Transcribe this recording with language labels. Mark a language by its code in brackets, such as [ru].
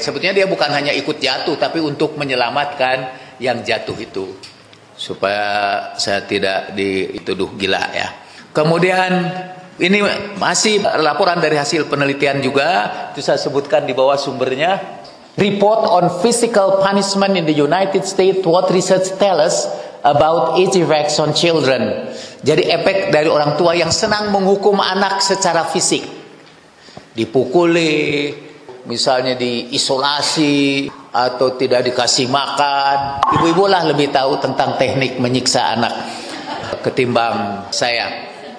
[id] Sebetulnya dia bukan hanya ikut jatuh, tapi untuk menyelamatkan yang jatuh itu, supaya saya tidak dituduh gila ya. Kemudian ini masih laporan dari hasil penelitian juga, itu saya sebutkan di bawah sumbernya. [en] Report on physical punishment in the United States, what research tell us about its effects on children. [id] Jadi efek dari orang tua yang senang menghukum anak secara fisik. Dipukuli, misalnya diisolasi, atau tidak dikasih makan. Ibu-ibu lah lebih tahu tentang teknik menyiksa anak ketimbang saya.